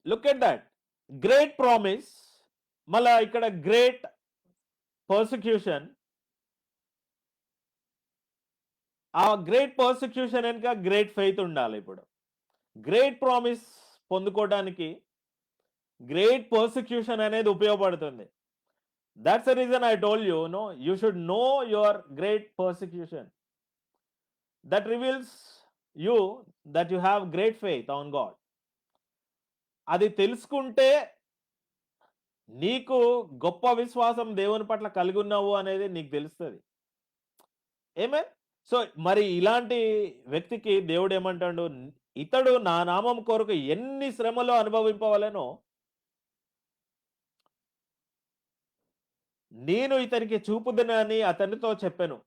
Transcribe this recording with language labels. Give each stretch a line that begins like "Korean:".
English: Look at that. Great promise.
Telugu: మళ్ళా ఇక్కడ
English: Great persecution.
Telugu: ఆ గ్రేట్ పర్సిక్యూషన్ వెనుక గ్రేట్ ఫెయిత్ ఉండాలి ఇప్పుడు. గ్రేట్ ప్రామిస్ పొందుకోవడానికి గ్రేట్ పర్సిక్యూషన్ అనేది ఉపయోగపడుతుంది.
English: That's the reason I told you, no, you should know your great persecution. That reveals you that you have great faith on God.
Telugu: అది తెలుసుకుంటే నీకు గొప్ప విశ్వాసం దేవుని పట్ల కలిగి ఉన్నావు అనేది నీకు తెలుస్తది. ఆమేన్. సో మరి ఇలాంటి వ్యక్తికి దేవుడు ఏమంటాడు? ఇతడు నా నామం కొరకు ఎన్ని శ్రమలు అనుభవింపవలెనో నేను ఇతనికి చూపుదునని అతనితో చెప్పాను.